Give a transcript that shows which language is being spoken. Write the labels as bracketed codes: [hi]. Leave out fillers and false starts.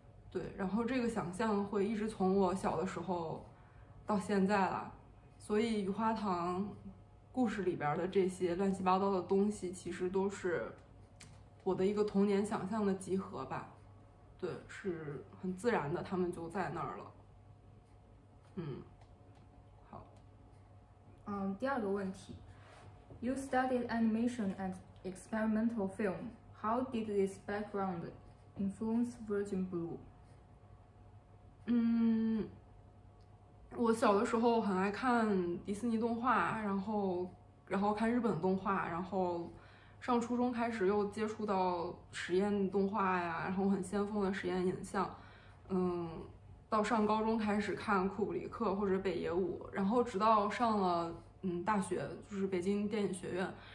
[zh] 对，然后这个想象会一直从我小的时候到现在了，所以雨花堂故事里边的这些乱七八糟的东西其实都是我的一个童年想象的集合吧。对，是很自然的，他们就在那儿了。第二个问题 [en] ，You studied animation and experimental film. How did this background influence Virgin Blue? [zh] 我小的时候很爱看迪士尼动画，然后看日本动画，然后上初中开始又接触到实验动画呀，然后很先锋的实验影像。到上高中开始看库布里克或者北野武，然后直到上了大学，就是北京电影学院。